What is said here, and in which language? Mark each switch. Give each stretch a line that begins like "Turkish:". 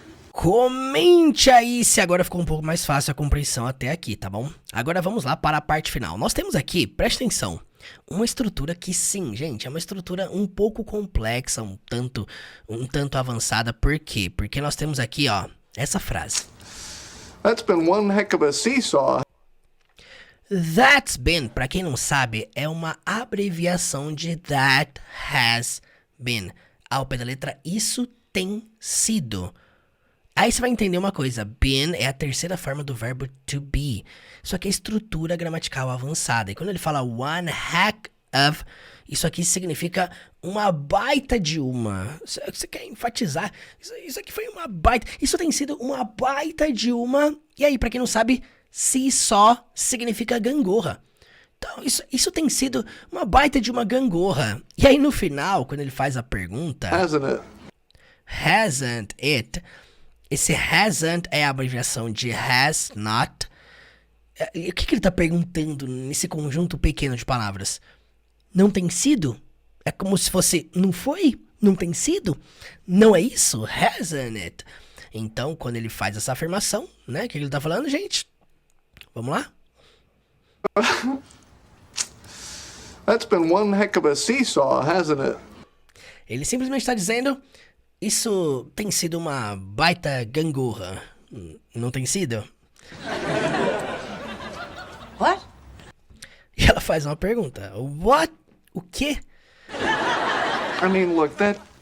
Portuguese: Comente aí se agora ficou um pouco mais fácil a compreensão até aqui, tá bom? Agora vamos lá para a parte final. Nós temos aqui, presta atenção, uma estrutura que sim, gente, é uma estrutura um pouco complexa, um tanto avançada. Por quê? Porque nós temos aqui, ó, essa frase.
English: That's been one heck of a seesaw.
Portuguese: That's been, pra quem não sabe, é uma abreviação de that has been. Ao pé da letra, isso tem sido. Aí você vai entender uma coisa, been é a terceira forma do verbo to be, só que é estrutura gramatical avançada. E quando ele fala one heck of, isso aqui significa uma baita de uma. Você quer enfatizar, isso aqui foi uma baita, isso tem sido uma baita de uma. E aí, pra quem não sabe, se só significa gangorra. Então, isso tem sido uma baita de uma gangorra. E aí no final, quando ele faz a pergunta...
English: Hasn't it?
Portuguese: Esse hasn't é a abreviação de has not. O que ele tá perguntando nesse conjunto pequeno de palavras? Não tem sido? É como se fosse não foi? Não tem sido? Não é isso?
English: Hasn't it?
Portuguese: Então, quando ele faz essa afirmação, né? O que ele tá falando, gente? Vamos lá?
English: That's been one heck of a seesaw, hasn't it?
Portuguese: Ele simplesmente está dizendo, isso tem sido uma baita gangorra. Não tem sido?
English: What?
Portuguese: E ela faz uma pergunta. What? O quê?
English: I mean, look, that...